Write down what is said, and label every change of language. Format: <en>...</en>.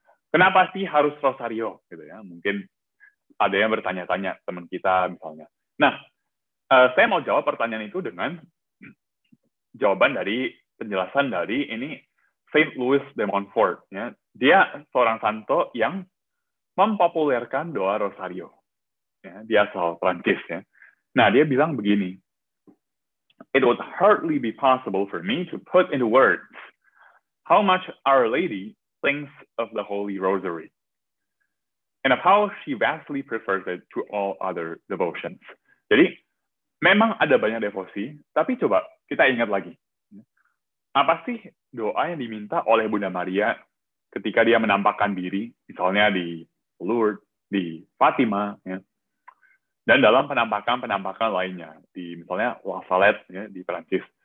<id>Kenapa sih harus Rosario? Gitu ya? Mungkin ada yang bertanya-tanya, teman kita misalnya. Nah, saya mau jawab pertanyaan itu dengan jawaban dari penjelasan dari ini Saint Louis de Montfort. Ya. Dia seorang santo yang mempopulerkan doa Rosario. Ya, dia asal Prancis. Ya. Nah, dia bilang begini,</id> <en>"It would hardly be possible for me to put into words how much Our Lady thinks of the Holy Rosary, and of how she vastly prefers it to all other devotions."</en> <id>Jadi, memang ada banyak devosi, tapi coba kita ingat lagi. Apa sih doa yang diminta oleh Bunda Maria ketika dia menampakkan diri, misalnya di Lourdes, di Fatima, ya, dan dalam penampakan-penampakan lainnya, di misalnya La Salette, ya, di Prancis.</id>